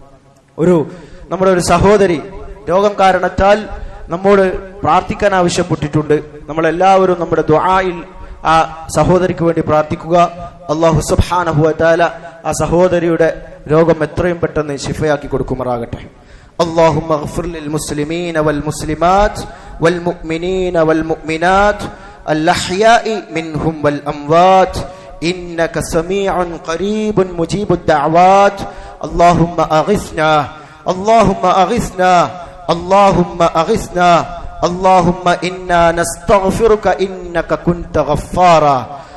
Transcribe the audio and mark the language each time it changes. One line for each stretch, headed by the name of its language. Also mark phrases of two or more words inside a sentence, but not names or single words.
Malayalam: നമ്മുടെ ഒരു സഹോദരി രോഗം കാരണത്താൽ നമ്മോട് പ്രാർത്ഥിക്കാൻ ആവശ്യപ്പെട്ടിട്ടുണ്ട്. നമ്മളെല്ലാവരും നമ്മുടെ ദുആയിൽ ആ സഹോദരിക്ക് വേണ്ടി പ്രാർത്ഥിക്കുക. അല്ലാഹു
Arabic: سبحانه وتعالى
Malayalam: ആ സഹോദരിയുടെ രോഗം എത്രയും പെട്ടെന്ന് ശിഫയാക്കി കൊടുക്കുമാറാകട്ടെ.
Arabic: اللهم اغفر للمسلمين والمسلمات والمؤمنين والمؤمنات الأحياء منهم والأموات إنك سميع قريب مجيب الدعوات. اللهم أغثنا اللهم أغثنا اللهم أغثنا اللهم إنا نستغفرك إنك كنت غفارا.